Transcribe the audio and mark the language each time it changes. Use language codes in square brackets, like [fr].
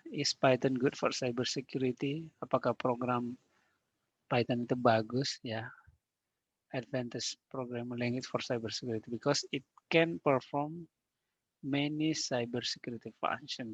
[en] Is Python good for cyber security? [id] Apakah program Python itu bagus ya? [en] Advanced programming language for cyber security because it can perform many cyber security function.